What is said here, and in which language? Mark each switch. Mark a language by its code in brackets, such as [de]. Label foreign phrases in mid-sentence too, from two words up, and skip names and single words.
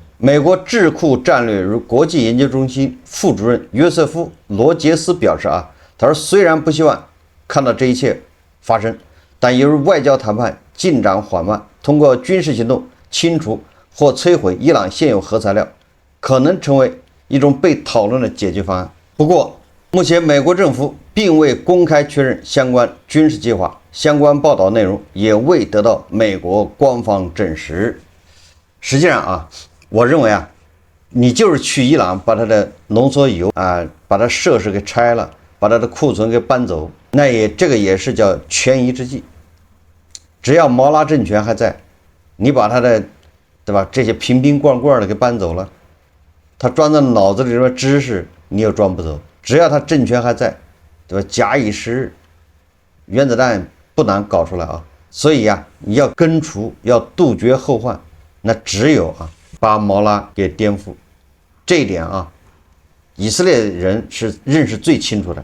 [zh] 美國智庫戰略與國際研究中心副主任約瑟夫·羅傑斯表示啊，他說雖然不希望看到這一切發生，但由於外交談判進展緩慢，通過軍事行動清除或摧毀伊朗現有核材料，可能成為一種被討論的解決方案。不過，目前美國政府並未公開確認相關軍事計劃，相關報道內容也未得到美國官方證實。實際上啊，我認為啊，你就是去伊朗把它的濃縮鈾啊，把它設施給拆了， 把他的庫存給搬走，那這個也是叫權宜之計。只要毛拉政權還在，你把他的，對吧？這些瓶瓶罐罐的給搬走了，他裝在腦子裡的知識你又裝不走。只要他政權還在，對吧？假以時日，原子彈不難搞出來啊。所以呀，你要根除，要杜絕後患，那只有把毛拉給顛覆。這一點以色列人是認識最清楚的。